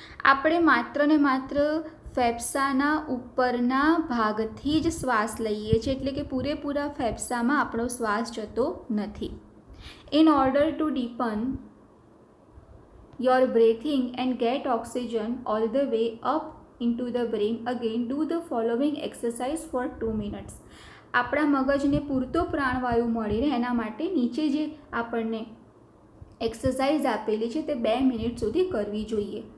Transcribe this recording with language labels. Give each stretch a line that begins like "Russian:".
Gujarati: આપણે માત્ર ને માત્ર ફેફસાના ઉપરના ભાગથી જ શ્વાસ લઈએ છીએ, એટલે કે પૂરેપૂરા ફેફસામાં આપણો શ્વાસ જતો નથી.
English: In order to deepen your breathing and get oxygen all the way up into the brain, again do the following exercise for 2 minutes.
Gujarati: આપણા મગજને પૂરતો પ્રાણવાયુ મળી રહે એના માટે નીચે જે આપણને એક્સરસાઇઝ આપેલી છે તે 2 મિનિટ સુધી કરવી જોઈએ.